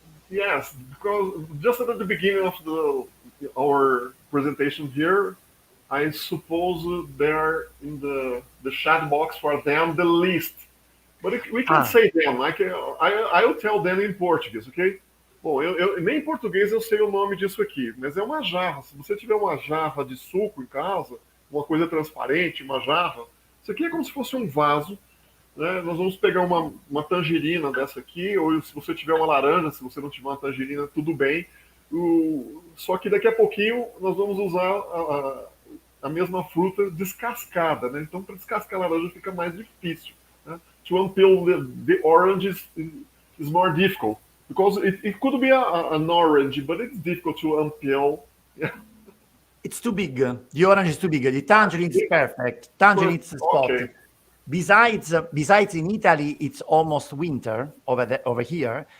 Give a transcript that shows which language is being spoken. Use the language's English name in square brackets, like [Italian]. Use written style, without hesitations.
[English] Yes, because just at the beginning of our presentation here, I suppose they're in the chat box for them the list. But we can say them. I'll tell them in Portuguese, okay? [Portuguese] Bom, nem em português eu sei o nome disso aqui, mas é uma jarra. Se você tiver uma jarra de suco em casa, uma coisa transparente, uma jarra, isso aqui é como se fosse um vaso, né? Nós vamos pegar uma tangerina dessa aqui, ou se você tiver uma laranja, se você não tiver uma tangerina, tudo bem. Só que daqui a pouquinho nós vamos usar a mesma fruta descascada, né? Então, para descascar a laranja fica mais difícil. Né? [English] To unpeel the orange is more difficult. Because it could be an orange, but it's difficult to unpeel. Yeah. It's too big. The orange is too big. The tangerine is perfect. Tangerine is spot. Okay. Besides in Italy, it's almost winter over here.